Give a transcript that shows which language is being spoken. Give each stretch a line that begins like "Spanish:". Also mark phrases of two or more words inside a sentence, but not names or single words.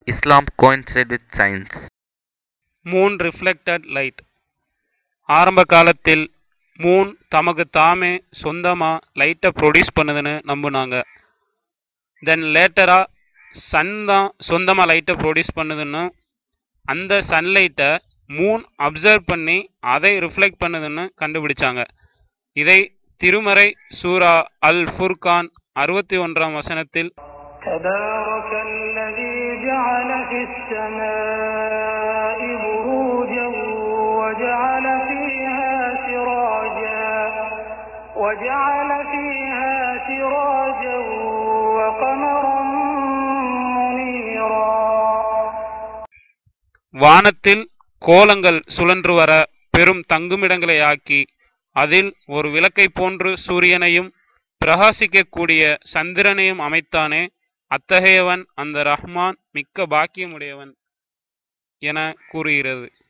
English: Islam coincide with science. moon reflected light.
Tamil: ஆரம்ப காலத்தில் மூன் தமக்கு தாமே சொந்தமாக லைட்டை ப்ரொடியூஸ் பண்ணுதுன்னு நம்பினாங்க. தென் லேட்டராக சன் தான் சொந்தமாக லைட்டை ப்ரொடியூஸ் பண்ணுதுன்னு, அந்த சன்லைட்டை
English: moon observe
Tamil: பண்ணி அதை ரிஃப்ளெக்ட் பண்ணுதுன்னு கண்டுபிடிச்சாங்க. இதை திருமறை சூரா அல் ஃபுர்கான் 61ஆம் வசனத்தில்
Arabic: تبارك الذي جعل في السماء بروجا وجعل فيها سراجا وقمرا منيرا.
Tamil: வானத்தில் கோலங்கள் சுழன்று வர பெரும் தங்குமிடங்களை ஆக்கி அதில் ஒரு விளக்கை போன்று சூரியனையும் பிரகாசிக்கக்கூடிய சந்திரனையும் அமைத்தானே, அத்தகையவன் அந்த ரஹ்மான் மிக்க பாக்கியமுடையவன் என கூறுகிறது.